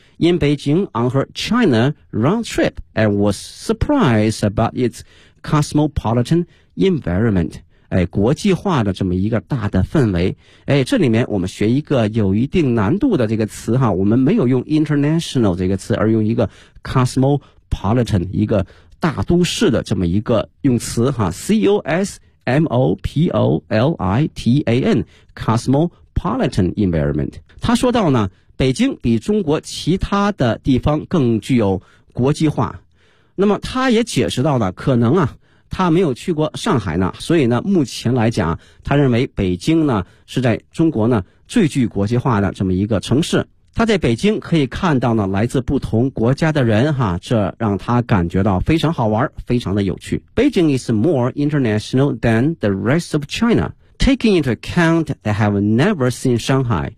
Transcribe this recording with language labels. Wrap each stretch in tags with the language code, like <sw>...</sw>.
<en>In Beijing on her China round trip and was surprised about its cosmopolitan environment.</en> <zh>哎，国际化的这么一个大的氛围。哎，这里面我们学一个有一定难度的这个词哈，我们没有用 international 这个词，而用一个 cosmopolitan， 一个大都市的这么一个用词哈， cosmopolitan，</zh> <en>cosmopolitan environment。</en> <zh>他说到呢，北京比中国其他的地方更具有国际化。那么他也解释到了，可能啊他没有去过上海呢，所以呢目前来讲他认为北京呢是在中国呢最具国际化的这么一个城市。他在北京可以看到呢来自不同国家的人哈，这让他感觉到非常好玩，非常的有趣。</zh> <en>Beijing is more international than the rest of China. Taking into account that I have never seen Shanghai.</en>